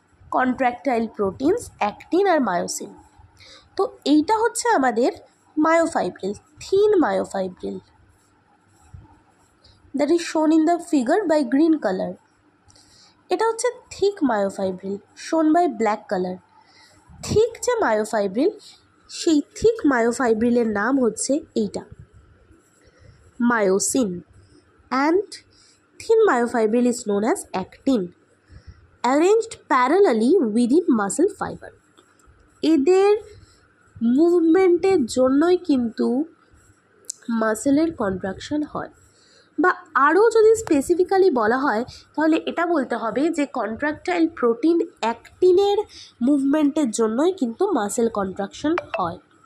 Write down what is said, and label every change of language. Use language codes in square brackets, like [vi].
[bn] Contractile proteins, actin আর myosin. তো এইটা হচ্ছে আমাদের myofibril, thin myofibril, [en] That is shown in the figure by green colour. [bn] এটা হচ্ছে থিক মায়োফাইব্রিল, [en] Shown by black colour. [bn] থিক যে মায়োফাইব্রিল, সেই থিক মায়োফাইব্রিলের নাম হচ্ছে এইটা myosin, [en] and thin myofibril is known as actin, arranged parallelly within muscle fiber. [bn] এদের মুভমেন্টের জন্যই কিন্তু মাসেলের কন্ট্রাকশন হয়, বা আরও যদি স্পেসিফিক্যালি বলা হয় তাহলে এটা বলতে হবে যে কন্ট্রাক্টাইল প্রোটিন অ্যাক্টিনের মুভমেন্টের জন্যই কিন্তু মাসেল কন্ট্রাকশন হয়।